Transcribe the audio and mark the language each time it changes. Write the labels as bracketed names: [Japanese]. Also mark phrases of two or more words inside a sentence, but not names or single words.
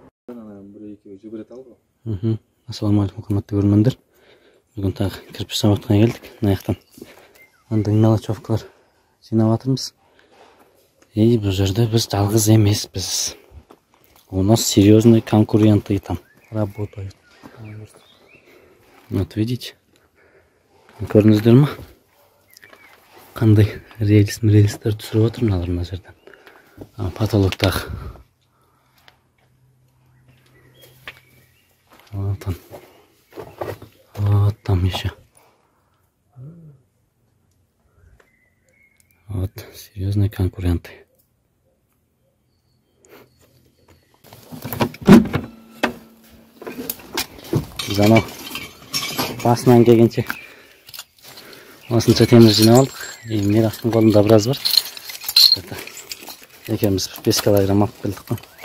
[Kazakh] Bir-iki жүгірет алды. Ассалаумағалейкум, қымбатты көрермендер. Бүгін тағы кірпіш заводқа келдік. Мына жақтан андай мелочевкалар жинап жатырмыз. И бұл жерде біз жалғыз емеспіз. [Russian] У нас серьезные конкуренты там работают. Вот видите? [Kazakh] Көрдіңіздер ме? Қандай рельстер түсіріп отыр мына жерден. Потолоктағы. [Russian] Вот он. Вот там еще. Вот серьезные конкуренты. [Kazakh] Зано басынан келгенше осынша темір жинап алдық. Мирастың қолында біраз бар. Екеуміз 5 килограмм алып келдік қой.